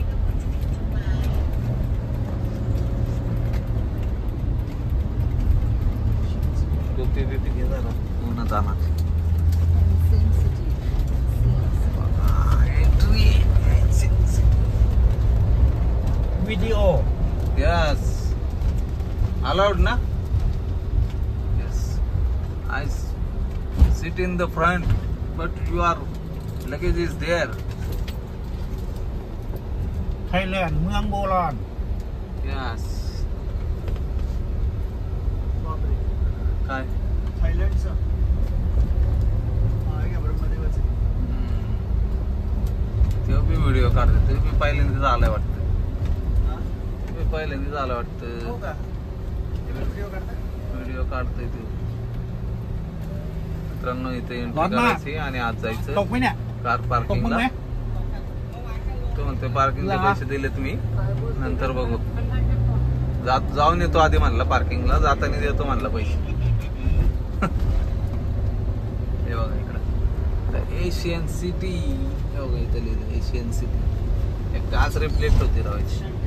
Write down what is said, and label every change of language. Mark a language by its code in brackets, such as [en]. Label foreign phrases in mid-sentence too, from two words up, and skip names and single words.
[mr] पूर्ण जाणार व्हिडिओ. [en] yes allowed ना. yes I sit in the front but your luggage is there. [mr] थायलंड เมืองโบราณ. यस काय थायलंडचं तेव्हा मी व्हिडिओ काढते. तुम्ही पहिल्यांदाच आलाय वाटतं. तुम्ही पहिल्यांदाच आलाय वाटतं. व्हिडिओ काढतोय तू. मित्रांनो इथे एंट्री करायची आणि आज जायचं [th] ตกไหมเนี่ย [mr] कार [th] ตก [mr] पार्किंगला. [th] มั้ย [mr] तो म्हणते पार्किंगचे पैसे दिले तुम्ही नंतर बघू. जाऊन येतो आधी म्हणला पार्किंगला. जाताना देतो म्हणला पैसे. हे बघा इकडं एशियन सिटी. हे बघा इथं लिहिलं एशियन सिटी. एक काच रिफ्लेक्ट होती राहायची.